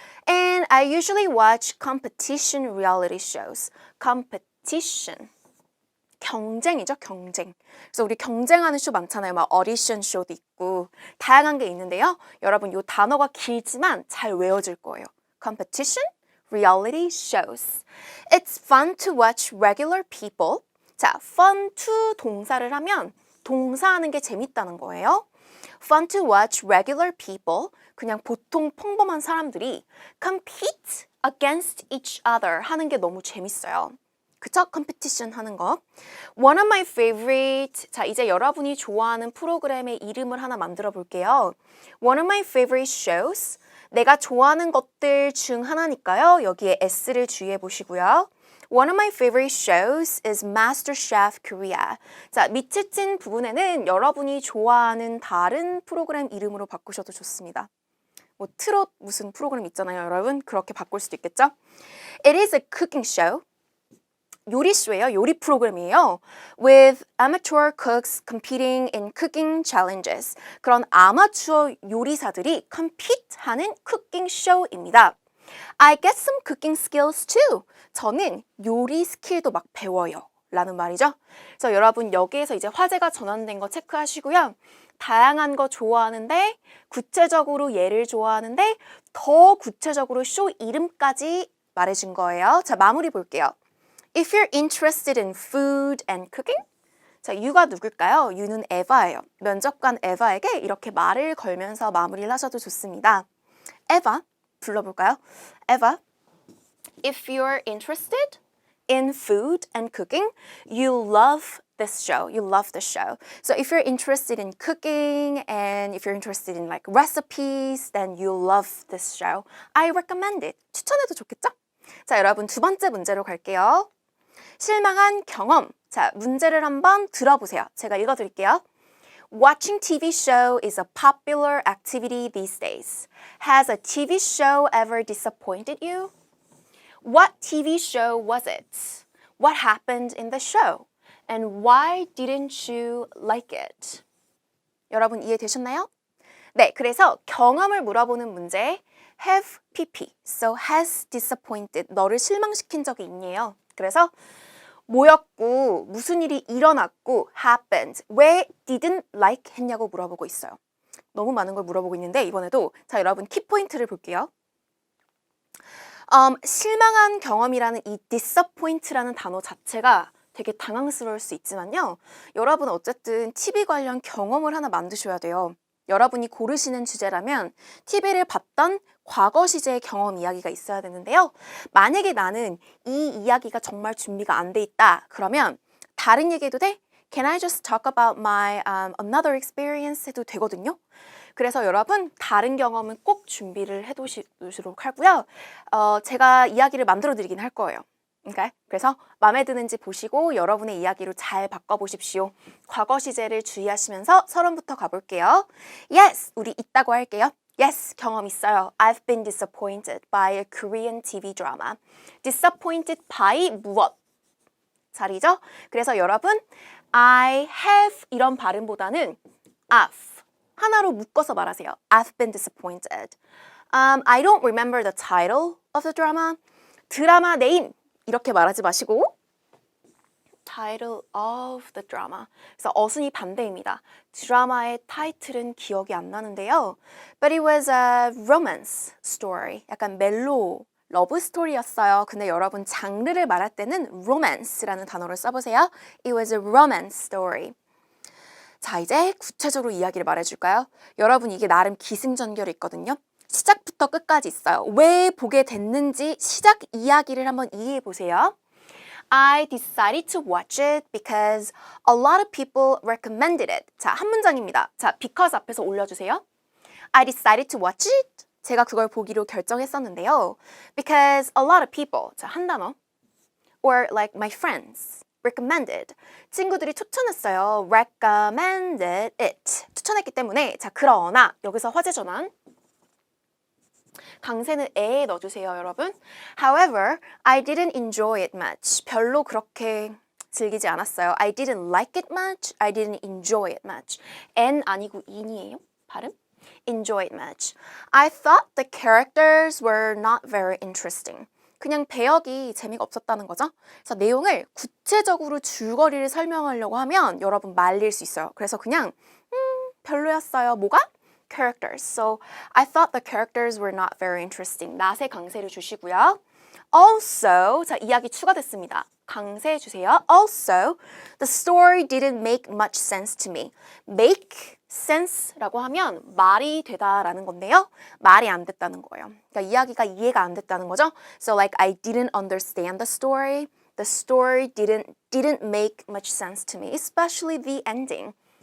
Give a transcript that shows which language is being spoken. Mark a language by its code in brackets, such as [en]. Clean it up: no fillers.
[en] And I usually watch competition reality shows. [ko] competition. 경쟁이죠, 경쟁. 그래서 우리 경쟁하는 쇼 많잖아요. 막 어디션 쇼도 있고 다양한 게 있는데요. 여러분 이 단어가 길지만 잘 외워질 거예요. [en] competition, reality shows. It's fun to watch regular people. [ko] 자, [en] fun to [ko] 동사를 하면 동사하는 게 재밌다는 거예요. [en] Fun to watch regular people. [ko] 그냥 보통 평범한 사람들이 [en] compete against each other [ko] 하는 게 너무 재밌어요. 그쵸? 컴피티션 하는 거. [en] One of my favorite. [ko] 자, 이제 여러분이 좋아하는 프로그램의 이름을 하나 만들어 볼게요. [en] One of my favorite shows. [ko] 내가 좋아하는 것들 중 하나니까요. 여기에 S를 주의해 보시고요. [en] One of my favorite shows is MasterChef Korea. [ko] 자, 밑에 찐 부분에는 여러분이 좋아하는 다른 프로그램 이름으로 바꾸셔도 좋습니다. 뭐 트롯 무슨 프로그램 있잖아요, 여러분. 그렇게 바꿀 수도 있겠죠? [en] It is a cooking show. [ko] 요리쇼예요. 요리 프로그램이에요. [en] With amateur cooks competing in cooking challenges. [ko] 그런 아마추어 요리사들이 compete 하는 쿠킹 쇼입니다. [en] I get some cooking skills too. [ko] 저는 요리 스킬도 막 배워요. 라는 말이죠. 그래서 여러분 여기에서 이제 화제가 전환된 거 체크하시고요. 다양한 거 좋아하는데 구체적으로 얘를 좋아하는데 더 구체적으로 쇼 이름까지 말해준 거예요. 자, 마무리 볼게요. [en] If you're interested in food and cooking, [ko] 자, you가 누굴까요? you는 에바예요. 면접관 에바에게 이렇게 말을 걸면서 마무리를 하셔도 좋습니다. 에바, 불러볼까요? [en] 에바, if you're interested in food and cooking, you love this show. You love the show. So if you're interested in cooking and if you're interested in like recipes, then you love this show. I recommend it. [ko] 추천해도 좋겠죠? 자, 여러분 두 번째 문제로 갈게요. 실망한 경험. 자, 문제를 한번 들어보세요. 제가 읽어드릴게요. [en] Watching TV show is a popular activity these days. Has a TV show ever disappointed you? What TV show was it? What happened in the show? And why didn't you like it? [ko] 여러분 이해되셨나요? 네, 그래서 경험을 물어보는 문제 [en] have pp, so has disappointed, [ko] 너를 실망시킨 적이 있니요. 그래서 뭐였고 무슨 일이 일어났고 happened, 왜 [en] didn't like [ko] 했냐고 물어보고 있어요. 너무 많은 걸 물어보고 있는데 이번에도 자 여러분 키포인트를 볼게요. 실망한 경험이라는 이 disappoint라는 단어 자체가 되게 당황스러울 수 있지만요. 여러분 어쨌든 TV 관련 경험을 하나 만드셔야 돼요. 여러분이 고르시는 주제라면 TV를 봤던 과거 시제의 경험 이야기가 있어야 되는데요. 만약에 나는 이 이야기가 정말 준비가 안 돼 있다. 그러면 다른 얘기해도 돼? [en] Can I just talk about my another experience [ko] 해도 되거든요. 그래서 여러분 다른 경험은 꼭 준비를 해두시도록 하고요. 제가 이야기를 만들어 드리긴 할 거예요. [en] Okay? [ko] 그래서 마음에 드는지 보시고 여러분의 이야기로 잘 바꿔보십시오. 과거 시제를 주의하시면서 서론부터 가볼게요. Yes, 우리 있다고 할게요. Yes, 경험 있어요. [en] I've been disappointed by a Korean TV drama. Disappointed by 무엇? [ko] 자리죠? 그래서 여러분 I have 이런 발음보다는 I've 하나로 묶어서 말하세요. [en] I've been disappointed. I don't remember the title of the drama. [ko] 드라마 네임 이렇게 말하지 마시고 [en] title of the drama. [ko] 그래서 어순이 반대입니다. 드라마의 타이틀은 기억이 안 나는데요. [en] But it was a romance story. [ko] 약간 멜로 러브 스토리였어요. 근데 여러분 장르를 말할 때는 romance라는 단어를 써보세요. [en] It was a romance story. [ko] 자, 이제 구체적으로 이야기를 말해줄까요? 여러분 이게 나름 기승전결이 있거든요. 시작부터 끝까지 있어요. 왜 보게 됐는지 시작 이야기를 한번 이해해 보세요. [en] I decided to watch it because a lot of people recommended it. [ko] 자, 한 문장입니다. 자, because 앞에서 올려주세요. [en] I decided to watch it. [ko] 제가 그걸 보기로 결정했었는데요. [en] Because a lot of people. [ko] 자, 한 단어. [en] Or like my friends. recommended. [ko] 친구들이 추천했어요. [en] recommended it. [ko] 추천했기 때문에 자, 그러나 여기서 화제 전환. 강세는 에에 넣어주세요, 여러분. [en] However, I didn't enjoy it much. [ko] 별로 그렇게 즐기지 않았어요. [en] I didn't like it much. I didn't enjoy it much. [ko] N 아니고 in이에요, 발음? [en] Enjoy it much. I thought the characters were not very interesting. [ko] 그냥 배역이 재미가 없었다는 거죠. 그래서 내용을 구체적으로 줄거리를 설명하려고 하면 여러분 말릴 수 있어요. 그래서 그냥 별로였어요. 뭐가? Characters. [en] So I thought the characters were not very interesting. [ko] 낫에 강세를 주시고요. Also, 자 이야기 추가됐습니다. 강세 주세요. [en] Also, the story didn't make much sense to me. [ko] Make sense라고 하면 말이 되다라는 건데요. 말이 안 됐다는 거예요. 그러니까 이야기가 이해가 안 됐다는 거죠. [en] So like I didn't understand the story. The story didn't make much sense to me, especially the ending.